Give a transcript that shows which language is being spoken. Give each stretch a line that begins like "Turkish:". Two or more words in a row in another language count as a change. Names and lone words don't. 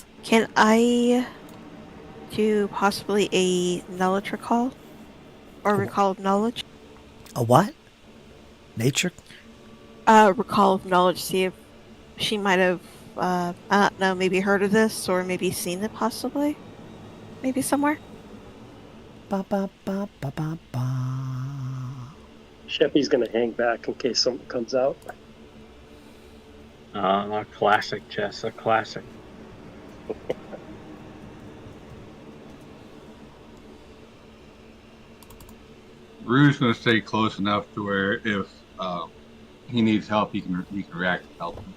English: can I do possibly a knowledge recall? Or recall of knowledge? A what? Nature? Recall of knowledge, see if she might have, I don't know, maybe heard of this, or maybe seen it possibly? Maybe somewhere? Ba ba ba ba ba ba. Sheppy's going to hang back in case something comes out. A classic, Jess, a classic. Rue's going to stay close enough to where if he needs help, he can react and help him.